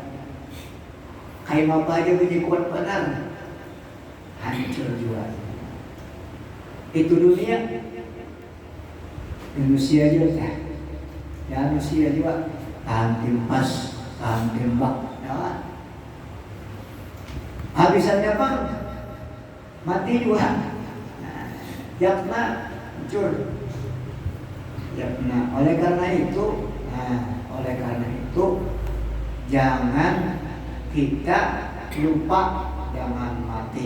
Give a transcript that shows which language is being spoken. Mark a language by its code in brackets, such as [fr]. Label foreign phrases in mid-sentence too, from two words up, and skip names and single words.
[bjn] Kayak apa aja punya kuat benar, hancur juga. Itu dunia, manusia juga, ya manusia juga tahan timpas, tahan tembak, ya. Habisannya apa? Mati juga. Yakna hancur. Yakna. Oleh karena itu, jangan kita lupa jangan mati.